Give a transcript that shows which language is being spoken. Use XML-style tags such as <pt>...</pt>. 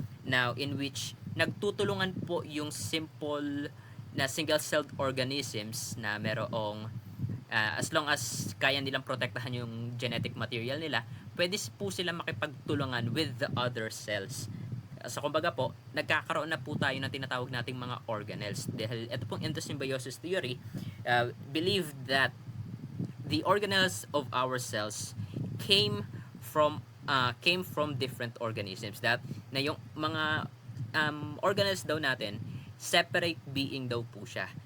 <tl>Now, in which nagtutulungan po yung simple na single-celled organisms na merong as long as kaya nilang protektahan yung genetic material nila, pwede po sila makipagtulungan</tl> <en>with the other cells.</en> <tl>So kumbaga po, nagkakaroon na po tayo ng tinatawag nating mga organelles. Dahil ito pong</tl> <en>endosymbiosis theory, believe that the organelles of our cells came from different organisms.</en> <tl>That na yung mga organelles daw natin, separate being daw po siya.</tl>